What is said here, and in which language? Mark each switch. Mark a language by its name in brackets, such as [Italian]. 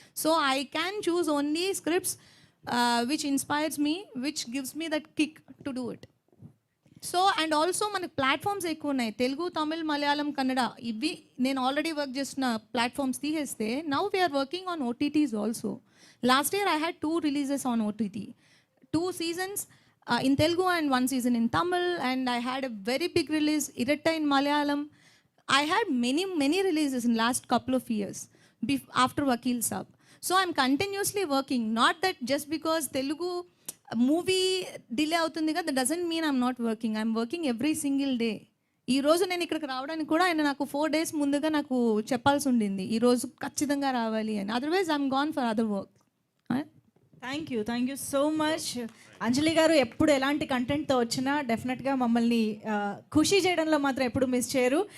[English] So I can choose only scripts which inspires me, which gives me that kick to do it. [Telugu] So and also మనకి platforms ఎక్కువ ఉన్నాయి, తెలుగు, తమిళ్, మలయాళం, కన్నడ. ఇవి నేను already work చేస్తున్న platforms తీసేస్తే [English] Now we are working on OTTs also. Last year I had 2 releases on OTT, 2 seasons in Telugu and 1 season in Tamil, and I had a very big release, Iratta in Malayalam. I had many releases in last couple of years after Vakil Saab. So I'm continuously working, not that just because Telugu movie delay [Telugu] అవుతుంది కదా, [English] that doesn't mean I'm not working. I'm working every single day. [Telugu] ఈ రోజు నేను ఇక్కడికి రావడానికి కూడా ఆయన నాకు 4 days ముందుగా నాకు చెప్పాల్సి ఉండింది, ఈరోజు ఖచ్చితంగా రావాలి అని. [English] Otherwise I'm gone for other work. Thank you so much Anjali garu. [Telugu] ఎప్పుడు ఎలాంటి కంటెంట్తో వచ్చినా డెఫినెట్గా మమ్మల్ని ఖుషి చేయడంలో మాత్రం ఎప్పుడు మిస్ చేయరు.